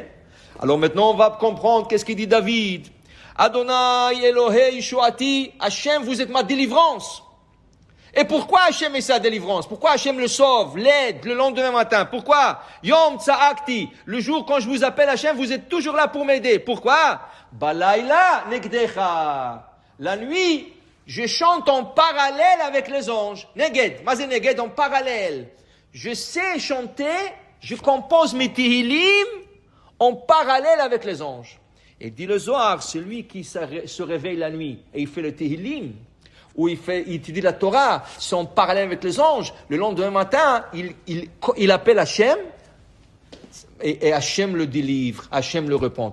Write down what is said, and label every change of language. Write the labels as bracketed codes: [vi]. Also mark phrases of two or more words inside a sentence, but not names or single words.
[fr] Alors maintenant on va comprendre qu'est-ce qu'il dit David. [he] אדוני אלוהי ישועתי, השם, [fr] vous êtes ma délivrance. Et pourquoi Hachem est sa délivrance? Pourquoi Hachem le sauve, l'aide le lendemain matin? Pourquoi? [he] יום צעקתי, [fr] le jour quand je vous appelle Hachem, vous êtes toujours là pour m'aider. Pourquoi? [he] בלילה נגדך. [fr] La nuit, je chante en parallèle avec les anges. [he] נגד, מה זה נגד, [fr] en parallèle. Je sais chanter, je compose mes tehillim en parallèle avec les anges. Et dit le Zohar, celui qui se réveille la nuit et il fait le tehillim, où il étudie la Torah, c'est en parallèle avec les anges. Le lendemain matin, il appelle Hachem, et Hachem le délivre, Hachem le repent.